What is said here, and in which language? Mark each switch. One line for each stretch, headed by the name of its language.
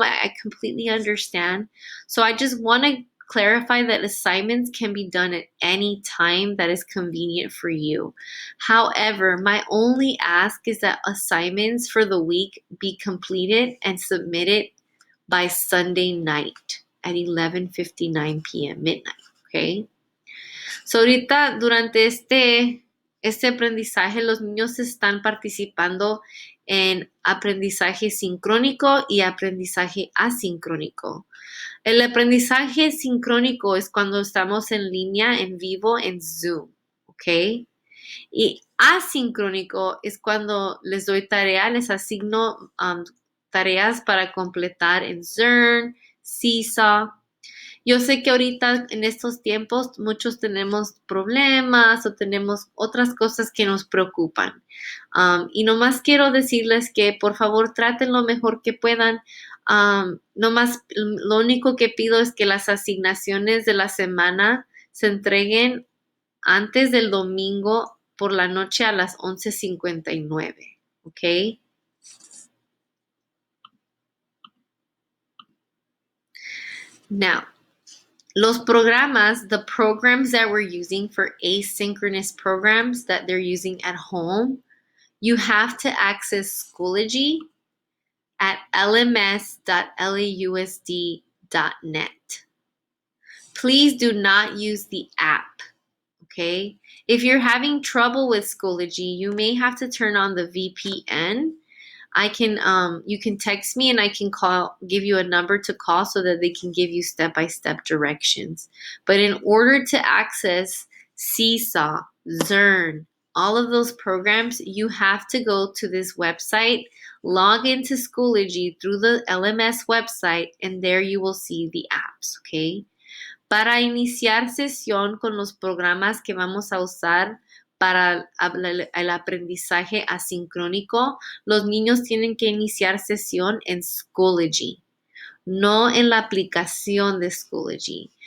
English: I completely understand. So I just want to clarify that assignments can be done at any time that is convenient for you. However, my only ask is that assignments for the week be completed and submitted by Sunday night at 11:59 p.m. midnight, okay?
Spanish: So ahorita durante este aprendizaje los niños están participando en aprendizaje sincrónico y aprendizaje asincrónico. El aprendizaje sincrónico es cuando estamos en línea, en vivo, en Zoom, ¿ok? Y asincrónico es cuando les doy tarea, les asigno tareas para completar en Zearn, Seesaw. Yo sé que ahorita en estos tiempos muchos tenemos problemas o tenemos otras cosas que nos preocupan. Y nomás quiero decirles que por favor traten lo mejor que puedan. Nomás lo único que pido es que las asignaciones de la semana se entreguen antes del domingo por la noche a las 11:59, ¿ok?
English: Now, the programs that we're using for asynchronous programs that they're using at home, you have to access Schoology at lms.lausd.net. Please do not use the app, okay? If you're having trouble with Schoology, you may have to turn on the VPN. You can text me and I can give you a number to call so that they can give you step-by-step directions. But in order to access Seesaw, Zearn, all of those programs, you have to go to this website, log into Schoology through the LMS website, and there you will see the apps, okay?
Spanish: Para iniciar sesión con los programas que vamos a usar para el aprendizaje asincrónico, los niños tienen que iniciar sesión en Schoology, no en la aplicación de Schoology.